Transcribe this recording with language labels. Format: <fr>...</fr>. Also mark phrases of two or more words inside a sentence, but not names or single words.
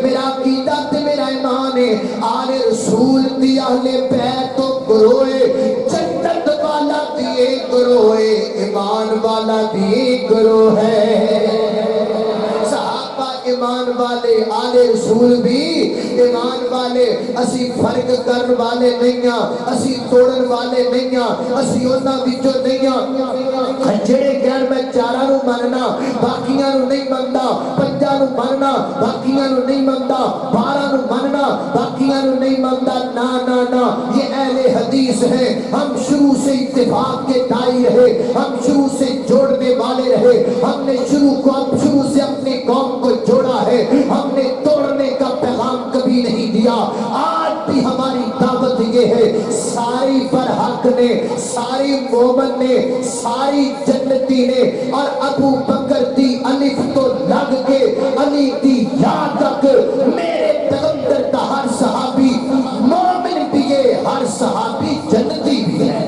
<pa>میرا عقیدہ تے میرا ایمان ہے آل رسول دی اہل بیت تو گروہ، جنت والا بھی ایک گروہ ہے، ایمان والا بھی ایک گروہ ہے۔ صحابہ ایمان والے، آل رسول بھی ایمان والے، اسی فرق کرن والے نہیں ہیں، اسی توڑن والے نہیں ہیں، اسی انہاں وچوں نہیں ہیں جڑے کہن میں چاراں نو مننا باقیاں نو نہیں مندا، پنجاں نو مننا باقیاں نو نہیں مندا، 12 نو مننا باقیاں نو نہیں مندا۔</pa> <ur>نا نا نا، یہ اہل حدیث ہیں، ہم شروع سے اتفاق کے دائی رہے، ہم شروع سے جوڑنے والے رہے، ہم نے شروع سے اپنی قوم کو جوڑا ہے، ہم نے توڑنے کا پیغام کبھی نہیں دیا۔ آج بھی ہماری دعوت یہ ہے،</ur> <pa>ساری برحق نے، ساری مومن نے، ساری جنتی نے، اور ابو بکر دی الف تو لگ کے علی دی یا تک میرے پیغمبر دا ہر صحابی مومن بھی ہے، ہر صحابی جنتی بھی ہے۔</pa>